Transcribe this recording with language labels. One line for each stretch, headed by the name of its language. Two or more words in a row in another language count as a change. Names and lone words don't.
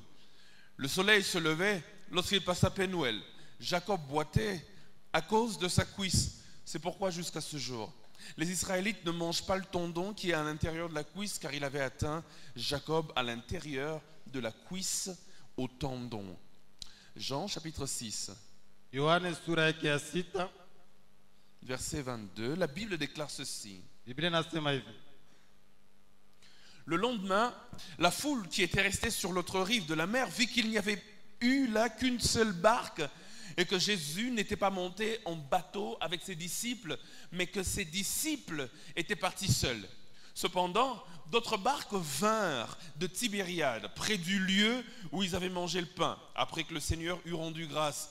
French: Le soleil se levait lorsqu'il passa Pénuel. Jacob boitait à cause de sa cuisse. C'est pourquoi jusqu'à ce jour, les Israélites ne mangent pas le tendon qui est à l'intérieur de la cuisse, car il avait atteint Jacob à l'intérieur de la cuisse au tendon. Jean chapitre 6.
Swahili: Yohana sura yake ya 6.
French: Verset 22, la Bible déclare ceci.
Swahili: Biblia nasema hivi.
French: Le lendemain, la foule qui était restée sur l'autre rive de la mer vit qu'il n'y avait eu là qu'une seule barque et que Jésus n'était pas monté en bateau avec ses disciples, mais que ses disciples étaient partis seuls. Cependant, d'autres barques vinrent de Tibériade, près du lieu où ils avaient mangé le pain, après que le Seigneur eut rendu grâce.